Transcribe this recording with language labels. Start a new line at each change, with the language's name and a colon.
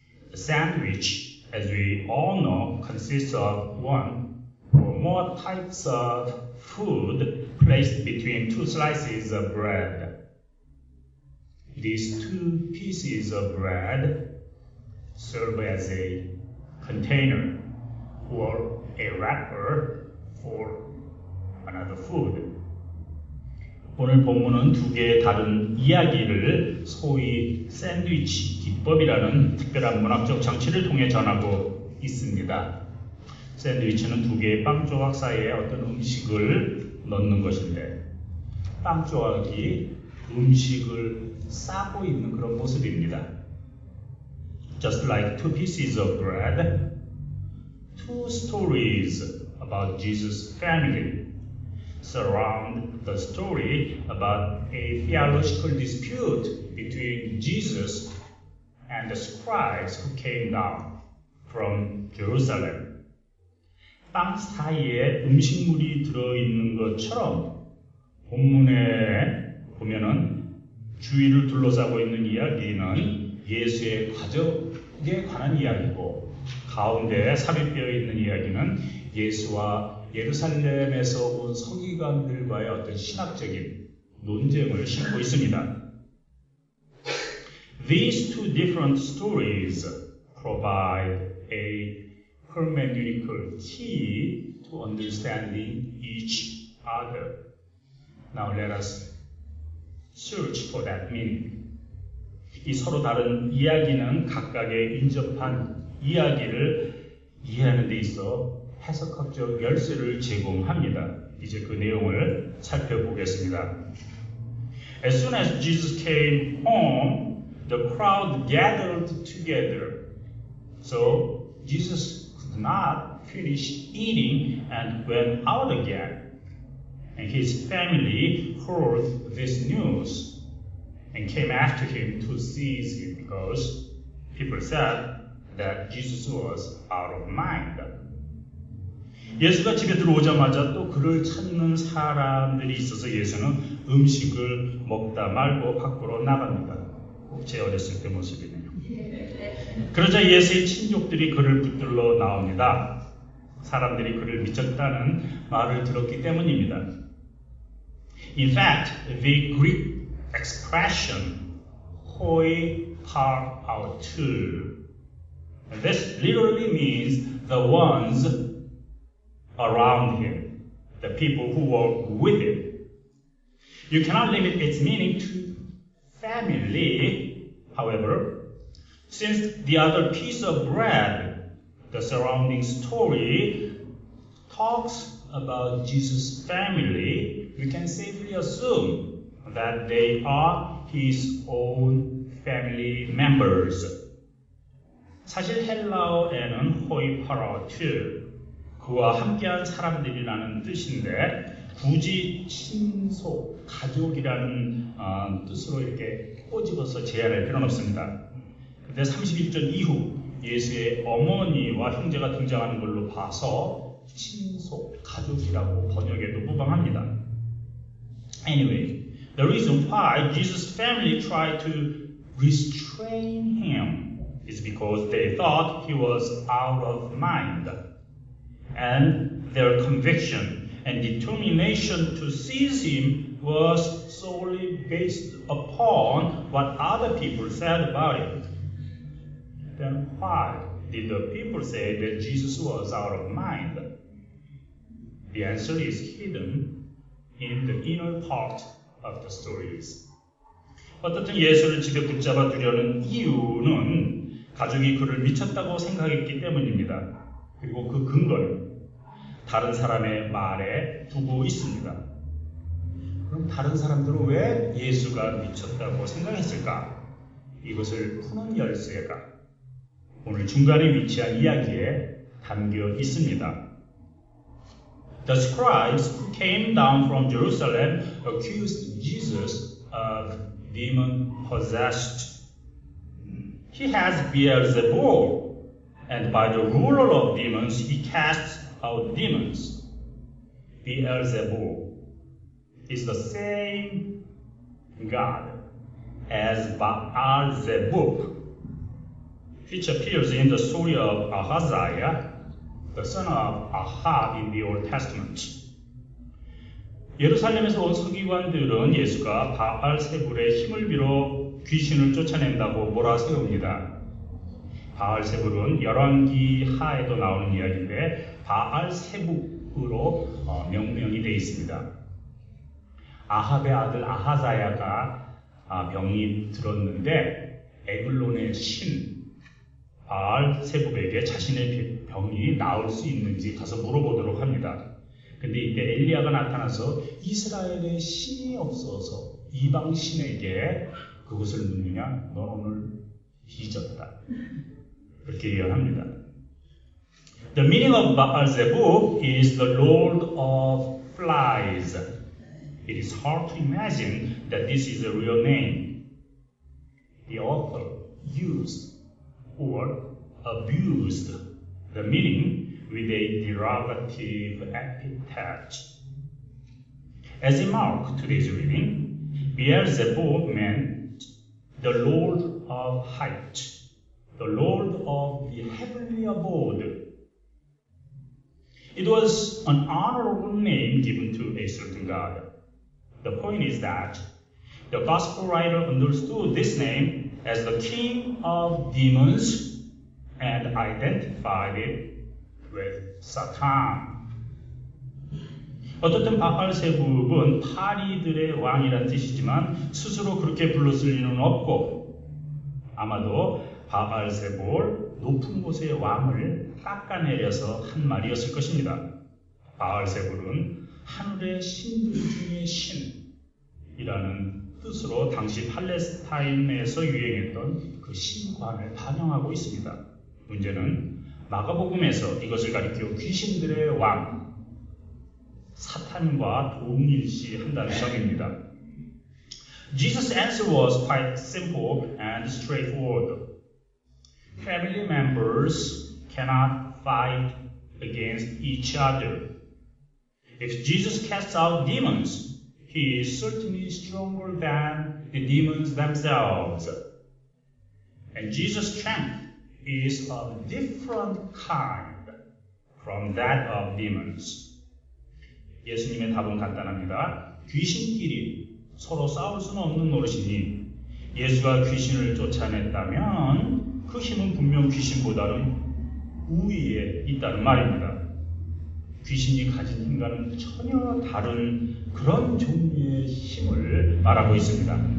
English: The sandwich, as we all know, consists of one or more types of food placed between two slices of bread. These two pieces of bread serve as a container or a wrapper for another food.
Korean: 오늘 본문은 두 개의 다른 이야기를 소위 샌드위치 기법이라는 특별한 문학적 장치를 통해 전하고 있습니다. 샌드위치는 두 개의 빵 조각 사이에 어떤 음식을 넣는 것인데 빵 조각이 음식을 싸고 있는 그런 모습입니다.
English: Just like two pieces of bread, two stories about Jesus' family surround the story about a theological dispute between Jesus and the scribes who came down from Jerusalem.
Korean: 빵 사이에 음식물이 들어있는 것처럼 본문에 보면은 주위를 둘러싸고 있는 이야기는 예수의 가족에 관한 이야기고 가운데 삽입되어 있는 이야기는 예수와 예루살렘에서 온 서기관들과의 어떤 신학적인 논쟁을 싣고 있습니다.
English: These two different stories provide a hermeneutical key to understanding each other. Now let us search for that meaning.
Korean: 이 서로 다른 이야기는 각각의 인접한 이야기를 이해하는 데 있어 해석학적 열쇠를 제공합니다. 이제 그 내용을 살펴보겠습니다.
English: As soon as Jesus came home, the crowd gathered together. So Jesus could not finish eating and went out again. And his family heard this news and came after him to seize him because people said that Jesus was out of mind.
Korean: 예수가 집에 들어오자마자 또 그를 찾는 사람들이 있어서 예수는 음식을 먹다 말고 밖으로 나갑니다. 꼭 제 어렸을 때 모습이네요. 그러자 예수의 친족들이 그를 붙들러 나옵니다. 사람들이 그를 미쳤다는 말을 들었기 때문입니다.
English: In fact, the Greek expression
Greek: hoi par autou.
English: This literally means the ones around him, the people who were with him. You cannot limit its meaning to family, however, since the other piece of bread, the surrounding story, talks about Jesus' family, we can safely assume that they are his own family members.
Korean: 사실 헬라어에는 호이파라투, 그와 함께한 사람들이라는 뜻인데 굳이 친속, 가족이라는 뜻으로 이렇게 꼬집어서 제한할 필요는 없습니다. 근데 31절 이후 예수의 어머니와 형제가 등장하는 걸로 봐서 친속, 가족이라고 번역해도 무방합니다.
English: Anyway, the reason why Jesus' family tried to restrain him is because they thought he was out of mind. And their conviction and determination to seize him was solely based upon what other people said about it. Then why did the people say that Jesus was out of mind? The answer is hidden in the inner part of the stories.
Korean: 어떻든 예수를 집에 붙잡아 두려는 이유는 가족이 그를 미쳤다고 생각했기 때문입니다. 그리고 그 근거는 다른 사람의 말에 두고 있습니다. 그럼 다른 사람들은 왜 예수가 미쳤다고 생각했을까? 이것을 푸는 열쇠가 오늘 중간에 위치한 이야기에 담겨 있습니다.
English: The scribes who came down from Jerusalem accused Jesus of demon-possessed. He has Beelzebul, And by the ruler of demons, he casts out demons. Beelzebub is the same God as Baal-zebub, which appears in the story of Ahaziah, the son of Ahab in the Old Testament.
Korean: 예루살렘에서 온 서기관들은 예수가 바알세불의 힘을 빌어 귀신을 쫓아낸다고 몰아세웁니다. 바알세불은 열왕기 하에도 나오는 이야기인데 바알세불로 명명이 되어 있습니다. 아합의 아들 아하자야가 병이 들었는데 에글론의 신 바알세불에게 자신의 병이 나을 수 있는지 가서 물어보도록 합니다. 근데 이때 엘리야가 나타나서 이스라엘에 신이 없어서 이방 신에게 그것을 묻느냐? 넌 오늘 뒤졌다. 그렇게 이야기합니다.
English: The meaning of Baal-zebub is the Lord of Flies. It is hard to imagine that this is a real name. The author used or abused the meaning with a derogative epithet. As in Mark, today's reading, Beelzebub meant the Lord of Height, the Lord of the heavenly abode. It was an honorable name given to a certain God. The point is that the gospel writer understood this name as the king of demons and identified it with Satan.
Korean: 어떻든 바알세불은 파리들의 왕이란 뜻이지만 스스로 그렇게 불렀을 리는 없고 아마도 바알세불 높은 곳의 왕을 깎아내려서 한 말이었을 것입니다. 바알세불은 하늘의 신들 중의 신이라는 뜻으로 당시 팔레스타인에서 유행했던 그 신관을 반영하고 있습니다. 문제는 마가복음에서 이것을 가리켜 귀신들의 왕, 사탄과 동일시한다는 점입니다.
English: Jesus' answer was quite simple and straightforward. Family members cannot fight against each other. If Jesus casts out demons, he is certainly stronger than the demons themselves. And Jesus' strength is of a different kind from that of demons.
Korean: 예수님의 답은 간단합니다. 귀신끼리 서로 싸울 수는 없는 노릇이니 예수가 귀신을 쫓아냈다면 그 힘은 분명 귀신보다는 우위에 있다는 말입니다. 귀신이 가진 힘과는 전혀 다른 그런 종류의 힘을 말하고 있습니다.